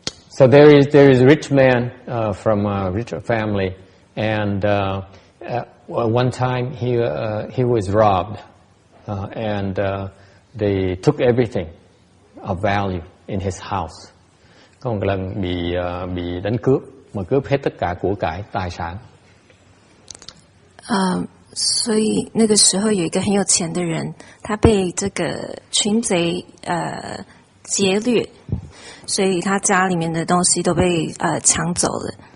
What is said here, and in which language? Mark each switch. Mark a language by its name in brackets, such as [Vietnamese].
[English] So there is a rich man from a rich family, and one time he was robbed, and they took everything of value in his house. [Vietnamese] Có một lần bị đánh cướp, mà cướp hết tất cả của cải tài sản. [Chinese] 所以那个时候有一个很有钱的人，他被这个群贼劫掠，所以他家里面的东西都被抢走了。